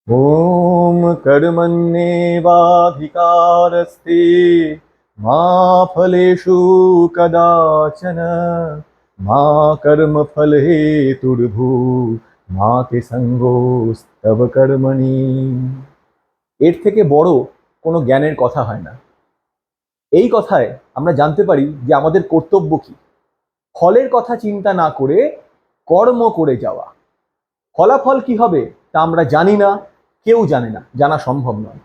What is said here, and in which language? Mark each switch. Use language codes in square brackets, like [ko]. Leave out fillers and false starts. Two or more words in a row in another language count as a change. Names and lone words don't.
[sa] ॐ कर्मण्येवाधिकारस्ते मा फलेषु कदाचन मा कर्मफलहेतुर्भू मा ते सङ्गोस्त्व कर्मणि। [bn] এর থেকে বড় কোনো জ্ঞানের কথা হয় না। এই কথায় আমরা জানতে পারি যে আমাদের কর্তব্য কি। ফলের কথা চিন্তা না করে কর্ম করে যাওয়া। ফলাফল কি হবে তা আমরা জানি না, কেউ জানে না, জানা সম্ভব নয়।